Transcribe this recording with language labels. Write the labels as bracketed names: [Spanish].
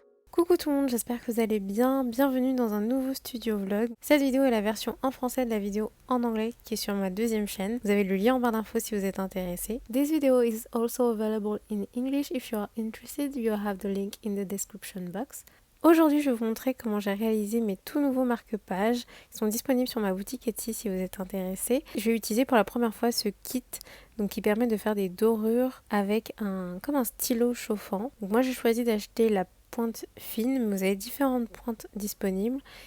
[French] Coucou tout le monde, j'espère que vous allez bien. Bienvenue dans un nouveau studio vlog. Cette vidéo est la version en français de la vidéo en anglais qui est sur ma deuxième chaîne. Vous avez le lien en barre d'infos si vous êtes intéressé. [English] This video is also available in English. If you are interested, you have the link in the description box. [French] Aujourd'hui, je vais vous montrer comment j'ai réalisé mes tout nouveaux marque-pages. Ils sont disponibles sur ma boutique Etsy si vous êtes intéressé. Je vais utiliser pour la première fois ce kit qui permet de faire des dorures avec comme un stylo chauffant. Donc moi, j'ai choisi d'acheter la pointe fine, mais vous avez différentes pointes disponibles.